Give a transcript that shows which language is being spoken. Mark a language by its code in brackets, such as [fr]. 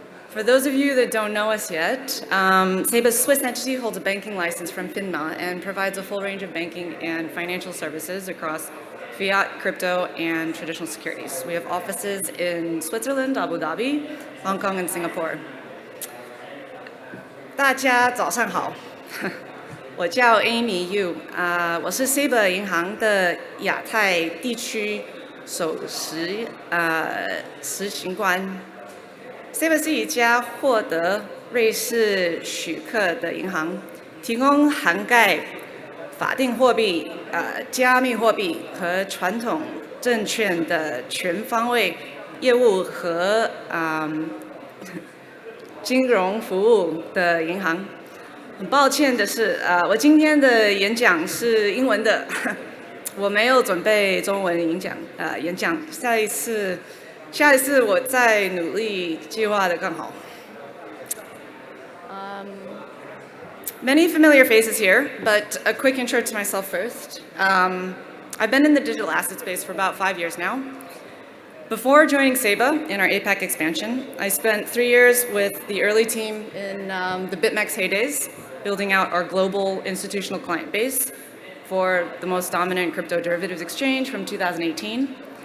[en] For those of you that don't know us yet, SEBA's Swiss entity holds a banking license from FINMA and provides a full range of banking and financial services across fiat, crypto, and traditional securities. We have offices in Switzerland, Abu Dhabi, Hong Kong, and Singapore. [zh] 大家早上好，我叫 Amy Yu，我是 SEBA 银行的亚太地区首席执行官。 SEBA 是一家获得瑞士许可的银行，提供涵盖法定货币、加密货币和传统证券的全方位业务和金融服务的银行。很抱歉的是，我今天的演讲是英文的，我没有准备中文演讲。下一次我再努力计划得更好。 [en] Many familiar faces here, but a quick intro to myself first. I've been in the digital asset space for about 5 years now. Before joining SEBA in our APAC expansion, I spent 3 years with the early team in the BitMEX heydays, building out our global institutional client base for the most dominant crypto derivatives exchange from 2018.